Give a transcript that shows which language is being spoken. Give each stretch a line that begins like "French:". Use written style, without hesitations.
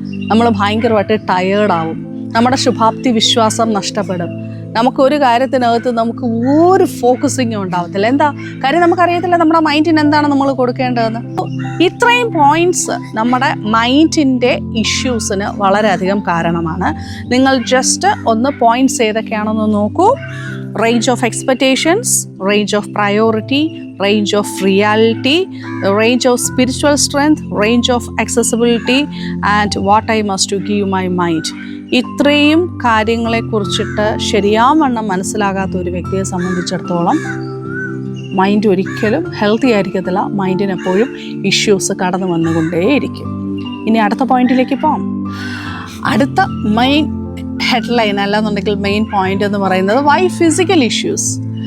Malayalam: നമ്മൾ ഭയങ്കരമായിട്ട് ടയേർഡാവും, നമ്മുടെ ശുഭാപ്തി വിശ്വാസം നഷ്ടപ്പെടും, നമുക്കൊരു കാര്യത്തിനകത്ത് നമുക്ക് ഒരു ഫോക്കസിങ്ങും ഉണ്ടാവത്തില്ല. എന്താ കാര്യം? നമുക്കറിയത്തില്ല നമ്മുടെ മൈൻഡിന് എന്താണ് നമ്മൾ കൊടുക്കേണ്ടതെന്ന്. ഇത്രയും പോയിന്റ്സ് നമ്മുടെ മൈൻഡിൻ്റെ ഇഷ്യൂസിന് വളരെയധികം കാരണമാണ്. നിങ്ങൾ ജസ്റ്റ് ഒന്ന് പോയിന്റ്സ് ഏതൊക്കെയാണെന്ന് നോക്കൂ.
English: range of expectations, range of priority, range of reality, range of spiritual strength, range of accessibility, and what I must to give my mind.
Malayalam: ഇത്രയും കാര്യങ്ങളെക്കുറിച്ചിട്ട് ശരിയാവണ്ണം മനസ്സിലാകാത്ത ഒരു വ്യക്തിയെ സംബന്ധിച്ചിടത്തോളം മൈൻഡ് ഒരിക്കലും ഹെൽത്തി ആയിരിക്കത്തില്ല. മൈൻഡിന് എപ്പോഴും ഇഷ്യൂസ് കടന്നു വന്നുകൊണ്ടേയിരിക്കും. ഇനി അടുത്ത പോയിന്റിലേക്ക് പോകാം. അടുത്ത ഹെഡ്ലൈൻ അല്ലാന്നുണ്ടെങ്കിൽ മെയിൻ പോയിന്റ് എന്ന് പറയുന്നത്
English: Why physical issues.